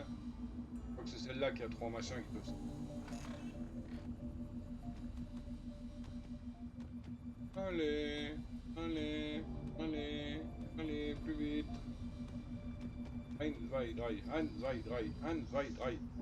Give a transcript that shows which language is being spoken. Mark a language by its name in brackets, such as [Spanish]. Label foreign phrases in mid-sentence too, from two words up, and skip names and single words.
[French] Je crois que c'est celle-là qui a 3 machins qui peuvent se... Allez, allez, allez, allez, plus vite. [German] Ein, zwei, drei, ein, zwei, drei, ein, zwei, drei.